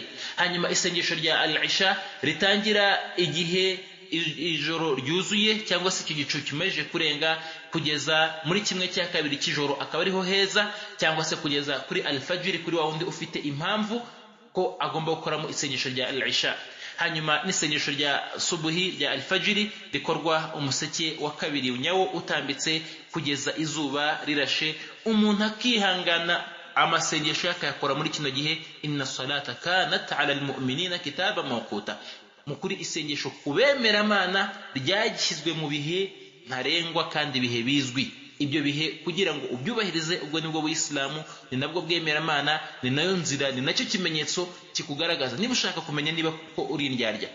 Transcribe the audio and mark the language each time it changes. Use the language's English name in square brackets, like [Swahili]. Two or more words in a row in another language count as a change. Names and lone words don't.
[Kinyarwanda] Hanyuma isengesho rya al-isha ritangira igihe ijoro ryuzuye cyangwa se igicu kimaze kurenga kugeza muri 1/2 cy'ijoro, akaba ariho heza, cyangwa se kugeza kuri al-fajr, kuri wa wundi ufite impamvu ko agomba gukoramo isengesho rya al-isha. Hanyuma n'isengesho rya subuhi rya al-fajr rikorwa umuseke wa kabiri nyawo utambitse kugeza izuba rirashe. Umuntu akihangana amasengesho yakayakora muri kino gihe. [Arabic] إن الصلاة كانت على المؤمنين كتابا موقوتا. [Kinyarwanda] Mukuri isengesho kubemera Imana ryashyizwe mu bihe ntarengwa kandi bihe bizwi. Ibyo bihe kugira ngo ubyubahirize, ubwo nibwo buyisilamu, ni nabwo bwemera Imana, ni nayo nzira, ni nacyo kimenyetso kikugaragaza niba ushaka kumenya niba ko uri indyarya.